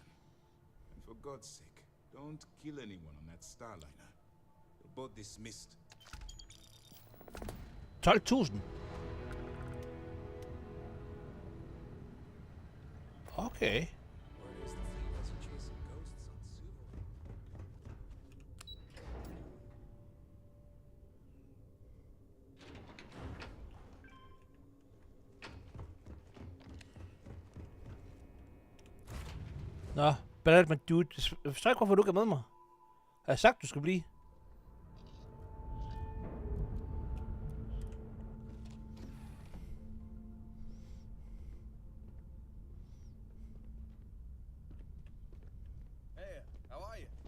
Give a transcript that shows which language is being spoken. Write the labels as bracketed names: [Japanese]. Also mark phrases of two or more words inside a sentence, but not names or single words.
[English] And for God's sake, don't kill anyone on that Starliner. You're both dismissed. 12.000. Okay. Word is the fleet wasn't chasing ghosts on Suvil. [Danish] Nå, bad med dude. Jeg forstår ikke, hvorfor du ikke er med mig. Har jeg sagt, du skal blive? [English] Hey, how are you?